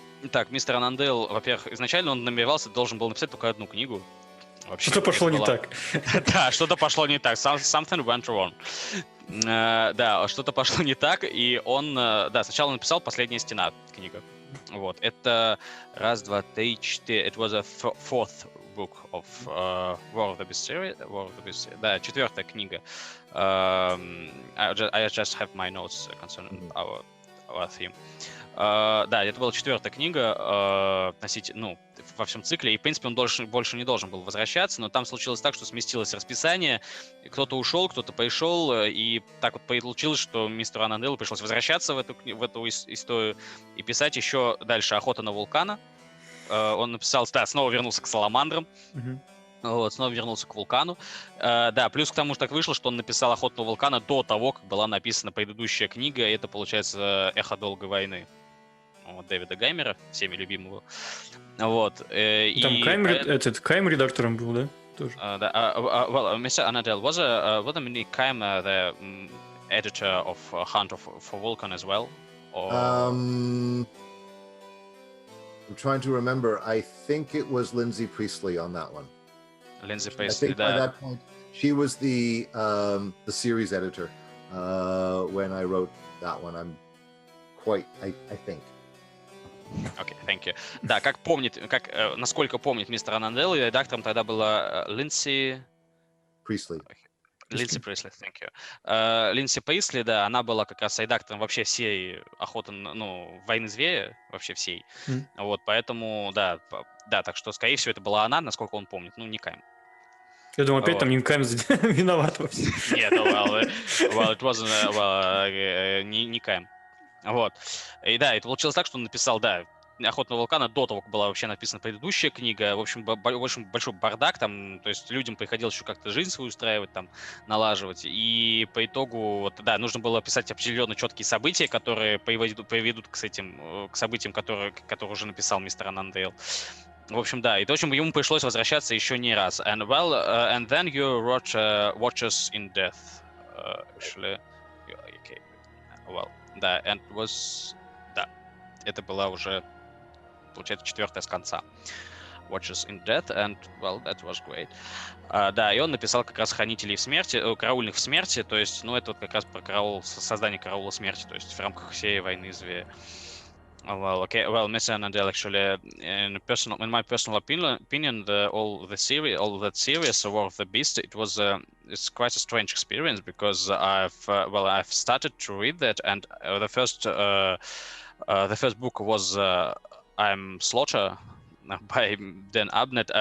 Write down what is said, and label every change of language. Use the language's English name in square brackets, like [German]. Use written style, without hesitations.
[Russian] Так, мистер Аннандейл, во-первых, изначально он должен был написать только одну книгу. Что-то пошло не так. Да, что-то пошло не так. [English] Something went wrong. [Russian] Да, что-то пошло не так, и он, сначала написал «Последняя стена» книга. Вот, это 1, 2, 3, 4. [English] It was a 4th book of War of the Beast series. [Russian] Да, 4-я книга. [English] I just have my notes concerning our theme. [Russian] Да, это была 4-я книга во всем цикле, и, в принципе, он больше не должен был возвращаться, но там случилось так, что сместилось расписание, кто-то ушел, кто-то пришел, и так вот получилось, что мистеру Аннанделу пришлось возвращаться в эту историю и писать еще дальше «Охота на вулкана». Он написал, снова вернулся к саламандрам, вот, снова вернулся к вулкану. Да, плюс к тому, что так вышло, что он написал «Охоту на вулкана» до того, как была написана предыдущая книга, и это, получается, «Эхо долгой войны» Дэвида Гаймера, всеми любимого. Вот. Там Кайм редактором был, да? Тоже. [English] Well, Mr. Annandale, was Kaim the editor of Hunt for Vulcan as well? Or... I'm trying to remember. I think it was Lindsay Priestley on that one. Lindsay Priestley. I think by that point, she was the series editor when I wrote that one. I think. Окей, thank you. [Russian] Да, насколько помнит мистер Аннандейл, редактором тогда была Линдси Присли. Линдси Присли, [English] thank you. [Russian] Линдси Присли, да, она была как раз редактором вообще всей охоты, «Войны зверя», вообще всей. Вот, поэтому, да, так что, скорее всего, это была она, насколько он помнит, не Кайм. Я думаю, опять там Инкайм виноват во всем. Нет, [English] it wasn't, [Russian] не Кайм. Вот. И да, это получилось так, что он написал, да, «Охотного вулкана» до того, как была вообще написана предыдущая книга. В общем, очень большой бардак там, то есть людям приходилось еще как-то жизнь свою устраивать, там, налаживать. И по итогу, вот, да, нужно было описать определенно четкие события, которые приведут к событиям, которые уже написал мистер Аннандейл. В общем, да, и, в общем, ему пришлось возвращаться еще не раз. [English] And then you wrote Watches in Death, actually. Okay. Well, да, and was... [Russian] Да, это была уже, получается, 4-я с конца. [English] Watches in Death, and, well, that was great. [Russian] Да, и он написал как раз «Хранителей в смерти», «Караульных в смерти», то есть, ну, это вот как раз про создание караула смерти, то есть в рамках всей войны Звея. [English] Well, okay. Well, Mr. Annandale, actually, in my personal opinion, all that series, War of the Beast, it's quite a strange experience because I've started to read that, and the first book was I'm Slaughter by Dan Abnett.